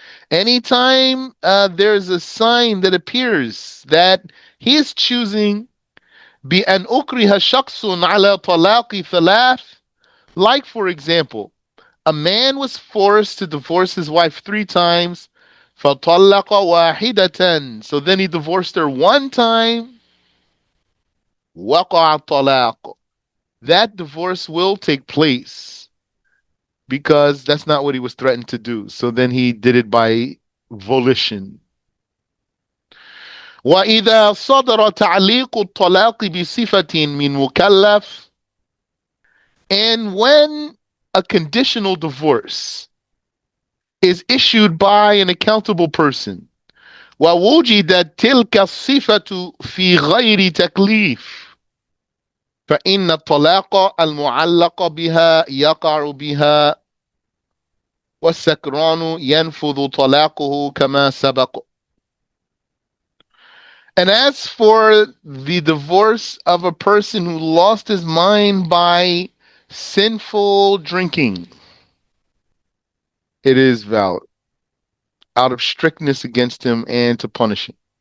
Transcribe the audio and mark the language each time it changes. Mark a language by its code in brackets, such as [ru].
[en] anytime there's a sign that appears that he is choosing [ar] بأن أكره شخص على طلاق ثلاث, [en] like for example, a man was forced to divorce his wife 3 times, [ar] فطلق واحدة, [en] so then he divorced her 1 time, [ar] وقع الطلاق, [en] that divorce will take place because that's not what he was threatened to do. So then he did it by volition. [ar] وإذا صدر تعليق الطلاق بصفة من مكلف, [en] and when a conditional divorce is issued by an accountable person, [ar] ووجدت تلك الصفة في غير تكليف, فإن الطلاق المعلق بها يقع بها والسكران ينفذ طلاقه كما سبق. [en] And as for the divorce of a person who lost his mind by sinful drinking, it is valid out of strictness against him and to punish him.